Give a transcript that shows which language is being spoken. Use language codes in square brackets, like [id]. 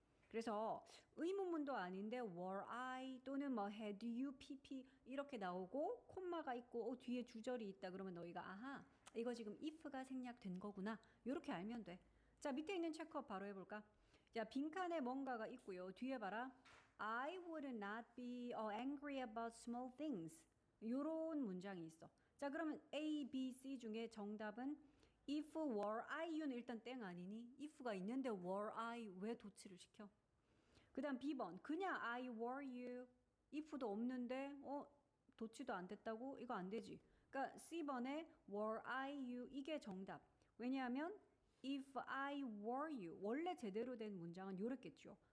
[ko] 그래서 의문문도 아닌데 [en] were I [ko] 또는 뭐 [en] had you pp [ko] 이렇게 나오고 콤마가 있고 뒤에 주절이 있다 그러면 너희가 아하 이거 지금 if가 생략된 거구나. 이렇게 알면 돼. 자, 밑에 있는 체크업 바로 해볼까? 자, 빈칸에 뭔가가 있고요. 뒤에 봐라. [en] I would not be angry about small things. [ko] 요런 문장이 있어. 자, 그러면 A, B, C 중에 정답은 [en] if were I you [ko] 는 일단 땡 아니니? if가 있는데 were I 왜 도치를 시켜? 그 다음 B번 그냥 [en] I were you [ko] if도 없는데 도치도 안 됐다고? 이거 안 되지. 그러니까 C번에 [en] were I you [ko] 이게 정답. 왜냐하면 [en] if I were you [ko] 원래 제대로 된 문장은 요랬겠죠.